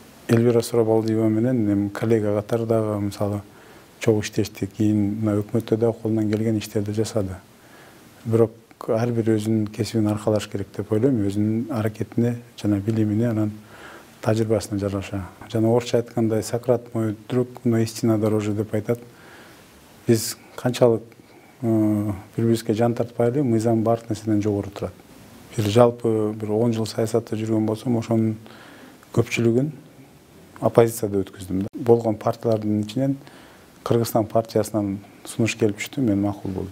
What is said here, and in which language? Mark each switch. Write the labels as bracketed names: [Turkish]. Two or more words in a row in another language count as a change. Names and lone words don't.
[Kyrgyz] Элвира Сурабалдиева менен коллега катардагы мисалы чогуу иштештик. Кийин өкмөттө да колунан келген иштерди жасады. Бирок ар бир өзүнүн кесибин аркалаш керек деп ойлойм. Өзүнүн аракетине жана билимине, анан тажрыйбасына жараша. Жана орусча айткандай [Russian] Сократ мой друг, но истина дороже [Kyrgyz] деп айтат. Биз канчалык бири-бирибизге жан тартпайлы, мыйзам баардык нерседен жогору турат. Бир жалпы 10 жыл саясатта жүргөн болсом, ошонун көпчүлүгүн оппозицияда өткөздүм. Болгон партиялардын ичинен Кыргызстан партиясынан сунуш келип түштү, мен макул болдум.